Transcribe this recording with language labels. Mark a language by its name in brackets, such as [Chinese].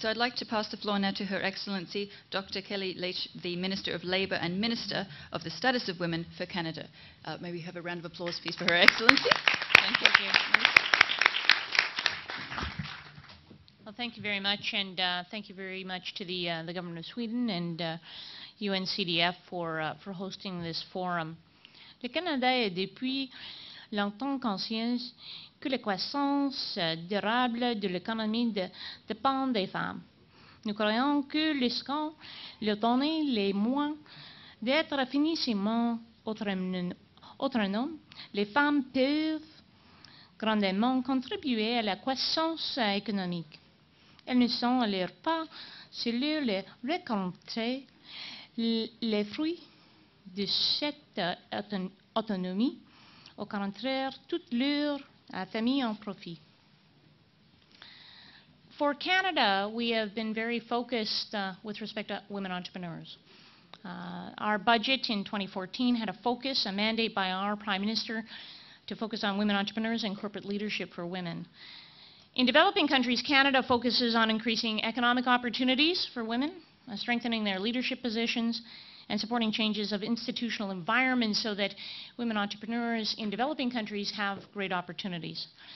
[English] So I'd like to pass the floor now to Her Excellency Dr. Kelly Leitch, the Minister of Labour and Minister of the Status of Women for Canada. May we have a round of applause, please, for Her Excellency. Thank you. Well, thank you very much, and thank you very much to the Government of Sweden and UNCDF for hosting this forum. [French] Le Canada est depuis longtemps conscient que la croissance durable de l'économie dépend des femmes. Nous croyons que lorsqu'on leur donne les moyens d'être financièrement autonomes, les femmes peuvent grandement contribuer à la croissance économique. Elles ne sont alors pas seulement les récolter les fruits de cette autonomie, au contraire, toute leur famille en profite. [English] For Canada, we have been very focused with respect to women entrepreneurs. Our budget in 2014 had a focus, a mandate by our Prime Minister to focus on women entrepreneurs and corporate leadership for women. In developing countries, Canada focuses on increasing economic opportunities for women, strengthening their leadership positions, and supporting changes of institutional environments so that women entrepreneurs in developing countries have great opportunities.